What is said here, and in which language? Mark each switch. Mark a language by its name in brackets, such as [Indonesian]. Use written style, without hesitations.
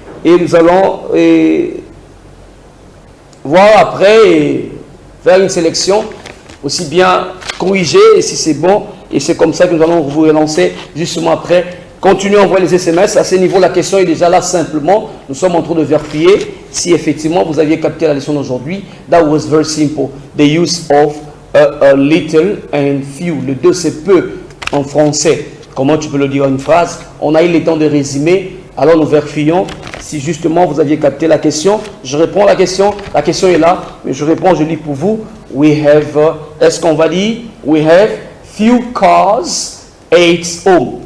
[French] Et nous allons voir après et faire une sélection, aussi bien corriger si c'est bon. Et c'est comme ça que nous allons vous relancer justement après. Continuez à envoyer les SMS. À ce niveau, la question est déjà là simplement. Nous sommes en train de vérifier si effectivement vous aviez capté la leçon d'aujourd'hui. [English] That was very simple. The use of a little and few. [French] Le 2 c'est peu en français. Comment tu peux le dire en une phrase? On a eu le temps de résumer. Alors nous vérifions si justement vous aviez capté la question. Je réponds à la question. La question est là. Mais je réponds, je lis pour vous. [English] We have, [French] est-ce qu'on va dire? [English] We have few cars at home.